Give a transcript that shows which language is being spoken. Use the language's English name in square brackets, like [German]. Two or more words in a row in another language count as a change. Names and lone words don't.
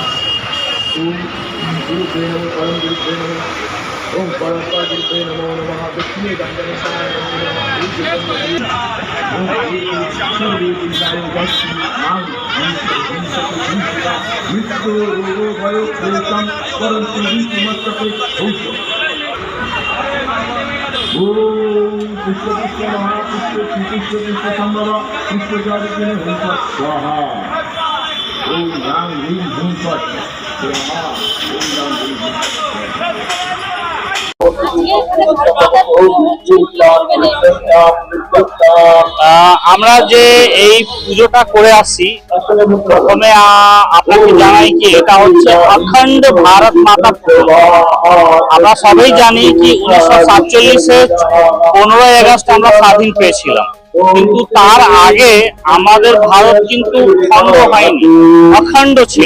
[Sanskrit] ओम गुरुदेव नमः परम गुरुदेव नमः ओम परमपर गुरुदेव नमो नमः दक्षिणे दंडनेशाय नमो नमः मृत्यु रोगो भयो प्रेतम परंतु विमस्तके भूषो। ओम पुष्प पुष्प महापुष्प पुष्प पुष्प संभव पुष्प जाति हुंसा स्वाहा। ओम राम ह्रीं हुं फट स्वाहा। ओम राम ह्रीं हुं [Bangla] আমরা যে এই পুজোটা করে আসছি, প্রথমে আপনাকে জানাই কি এটা হচ্ছে অখণ্ড ভারত মাতা পুজো। আমরা সবাই জানি কি 1947-এ 15ই আগস্ট আমরা স্বাধীন পেয়েছিলাম, কিন্তু তার আগে আমাদের ভারত কিন্তু খণ্ড হয়নি, অখণ্ড ছিল।